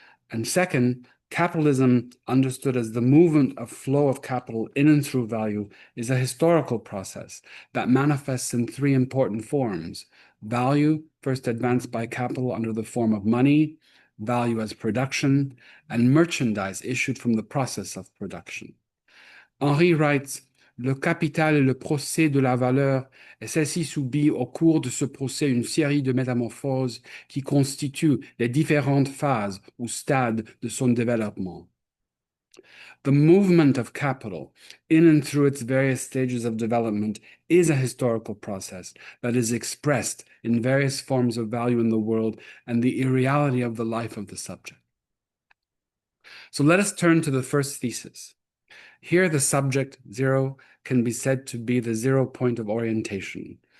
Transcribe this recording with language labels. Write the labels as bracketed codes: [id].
[en] And second, capitalism, understood as the movement of flow of capital in and through value, is a historical process that manifests in three important forms. Value, first advanced by capital under the form of money, value as production, and merchandise issued from the process of production. Henri writes, [fr] le capital est le procès de la valeur et celle-ci subit au cours de ce procès une série de métamorphoses qui constituent les différentes phases ou stades de son développement. [en] The movement of capital in and through its various stages of development is a historical process that is expressed in various forms of value in the world and the irreality of the life of the subject. So let us turn to the first thesis. Here, the subject, zero, can be said to be the 0 point of orientation.